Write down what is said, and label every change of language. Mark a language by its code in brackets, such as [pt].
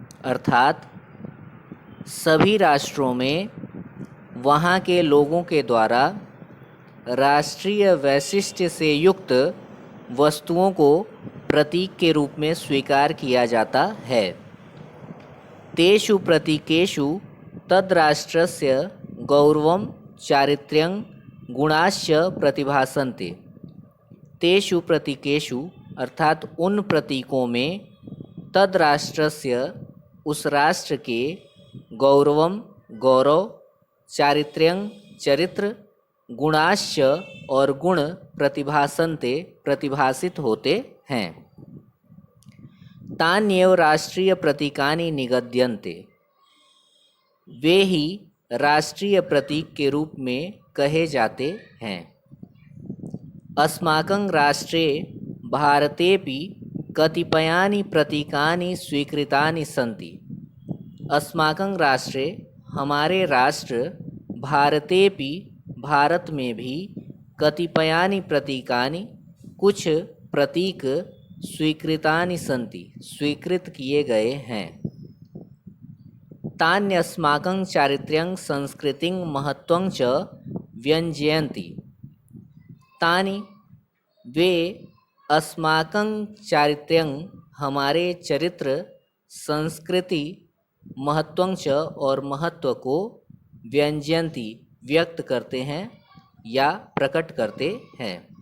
[hi] अर्थात सभी राष्ट्रों में वहाँ के लोगों के द्वारा राष्ट्रीय वैशिष्ट्य से युक्त वस्तुओं को प्रतीक के रूप में स्वीकार किया जाता है। [sa] तेषु प्रतीकेषु तद्राष्ट्रस्य गौरवं चारित्र्यं गुणाश्च प्रतिभासन्ते। तेषु प्रतीकेषु [hi] अर्थात उन प्रतीकों में तद्राष्ट्रस्य उस राष्ट्र के गौरवम गौरव, चारित्र्यं चरित्र, [sa] गुणाश्च [hi] और गुण [sa] प्रतिभासन्ते [hi] प्रतिभासित होते हैं। [sa] तान्येव राष्ट्रीय प्रतीकानि निगद्यन्ते। [hi] वे ही राष्ट्रीय प्रतीक के रूप में कहे जाते हैं। [sa] अस्माकं राष्ट्रे भारतेपि कतिपयानि प्रतीकानि स्वीकृतानि सन्ति। अस्माकं राष्ट्रे [hi] हमारे राष्ट्र भारतेपि भारत में भी [sa] कतिपयानि प्रतीकानि [hi] कुछ प्रतीक [sa] स्वीकृतानि सन्ति [hi] स्वीकृत किए गए हैं। [sa] तान्यस्माकं चारित्र्यं संस्कृतिं महत्त्वं च व्यञ्जयन्ति। [hi] तानि वे [sa] अस्माकं चारित्र्यं [hi] हमारे चरित्र, संस्कृति, [sa] महत्त्वं च [hi] और महत्व को व्यंजयन्ति व्यक्त करते हैं या प्रकट करते हैं।